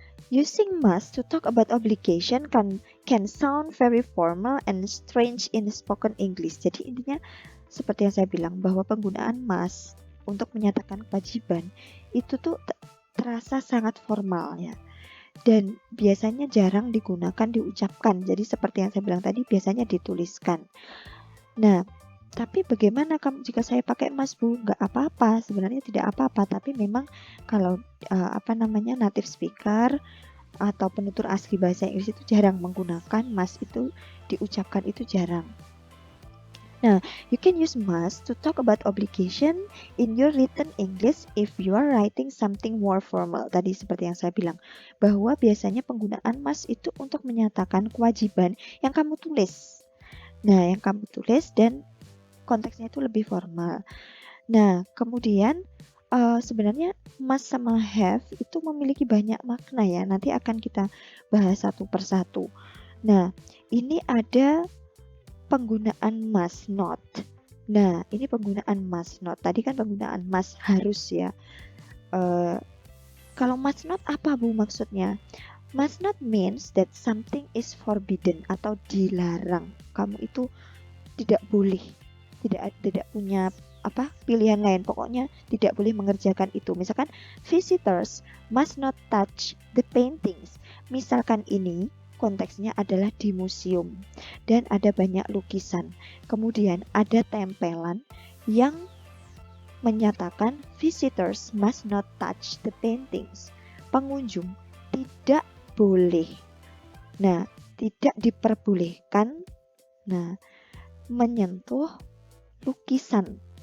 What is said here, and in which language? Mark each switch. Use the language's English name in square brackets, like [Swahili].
[English] Using must to talk about obligation can sound very formal and strange in spoken English. [Indonesian] Jadi intinya seperti yang saya bilang bahwa penggunaan must untuk menyatakan kewajiban itu tuh terasa sangat formal ya. Dan biasanya jarang digunakan diucapkan. Jadi seperti yang saya bilang tadi biasanya dituliskan. Nah, tapi bagaimana jika saya pakai must Bu? Nggak apa-apa, sebenarnya tidak apa-apa. Tapi memang kalau apa namanya, native speaker atau penutur asli bahasa Inggris itu jarang menggunakan must, itu diucapkan itu jarang. [English] Nah, you can use must to talk about obligation in your written English if you are writing something more formal. [Indonesian] Tadi seperti yang saya bilang, bahwa biasanya penggunaan must itu untuk menyatakan kewajiban yang kamu tulis. Nah, yang kamu tulis dan konteksnya itu lebih formal. Nah, kemudian sebenarnya must sama have itu memiliki banyak makna ya. Nanti akan kita bahas satu persatu. Nah, ini ada penggunaan must not. Nah, ini penggunaan must not. Tadi kan penggunaan must harus ya. Kalau must not apa Bu maksudnya? [English] Must not means that something is forbidden [Indonesian] atau dilarang. Kamu itu tidak boleh, tidak punya pilihan lain, pokoknya tidak boleh mengerjakan itu. Misalkan [English] visitors must not touch the paintings. [Indonesian] Misalkan ini konteksnya adalah di museum dan ada banyak lukisan, kemudian ada tempelan yang menyatakan [English] visitors must not touch the paintings. [Indonesian] Pengunjung tidak boleh, nah tidak diperbolehkan menyentuh lukisan.